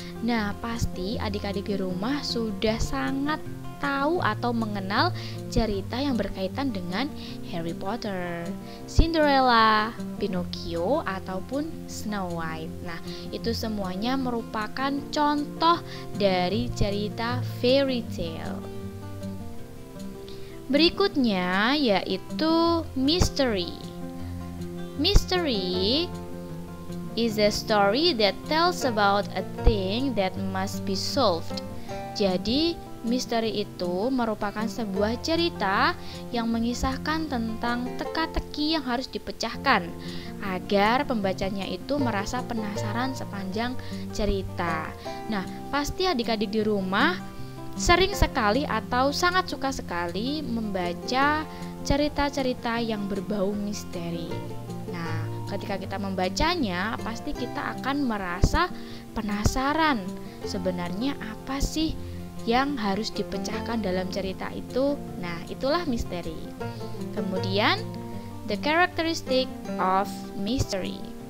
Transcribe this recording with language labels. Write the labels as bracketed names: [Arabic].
[Indonesian] Nah, pasti adik-adik di rumah sudah sangat tahu atau mengenal cerita yang berkaitan dengan Harry Potter, Cinderella, Pinocchio, ataupun Snow White. Nah, itu semuanya merupakan contoh dari cerita fairy tale. Berikutnya yaitu mystery. [English] Mystery is a story that tells about a thing that must be solved. [Indonesian] Jadi, misteri itu merupakan sebuah cerita yang mengisahkan tentang teka-teki yang harus dipecahkan agar pembacanya itu merasa penasaran sepanjang cerita. Nah, pasti adik-adik di rumah sering sekali atau sangat suka sekali membaca cerita-cerita yang berbau misteri. Nah, ketika kita membacanya, pasti kita akan merasa penasaran. Sebenarnya apa sih yang harus dipecahkan dalam cerita itu? Nah, itulah misteri. Kemudian, [English] the characteristic of mystery.